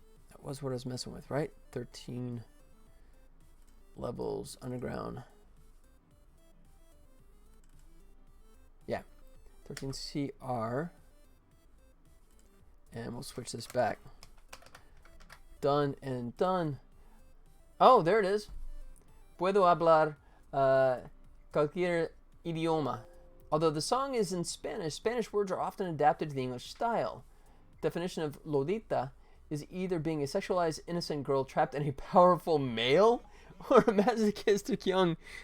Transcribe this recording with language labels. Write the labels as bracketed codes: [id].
[en] That was what I was messing with, right? 13 levels underground. Yeah. 13 CR. And we'll switch this back. Done and done. Oh, there it is. [es] Puedo hablar cualquier idioma. [en] Although the song is in Spanish, Spanish words are often adapted to the English style. Definition of Lolita is either being a sexualized innocent girl trapped in a powerful male or a masochistic young...